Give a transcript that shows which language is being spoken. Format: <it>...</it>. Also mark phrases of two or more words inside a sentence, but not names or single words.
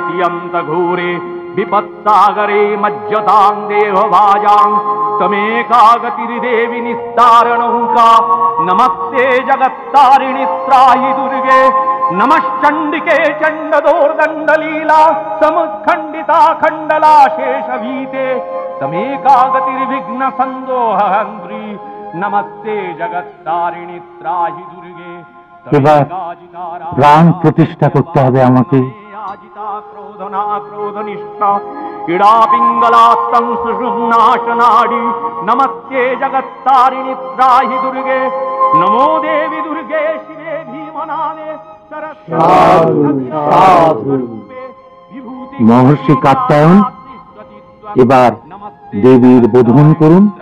<sa>तियन्त घोरे विपत्सागरे मज्जतां देहभाजां तमेकागतिर्देवि निस्तारणौका नमस्ते जगत्तारिणि त्राहि दुर्गे नमश्चंडिके चंडदोर्दंडलीला समुत्खंडिता खंडला शेषभीते तमेकागतिर्विघ्न संदोहंत्री नमस्ते जगत्तारिणि त्राहि दुर्गे।</sa> <bn>এবার প্রাণ প্রতিষ্ঠা করতে হবে আমাকে।</bn> <sa>आजिता क्रोधना क्रोधनिष्ठा पीड़ा पिंगलात्तं सुषुम्नाशनाडी नमस्ते जगत्तारिणी त्राहि दुर्गे नमो देवी दुर्गे शिवे भीमनादे</sa> <bn>মহর্ষি কাত্যায়ন এবার দেবীর বোধন করুন।</bn>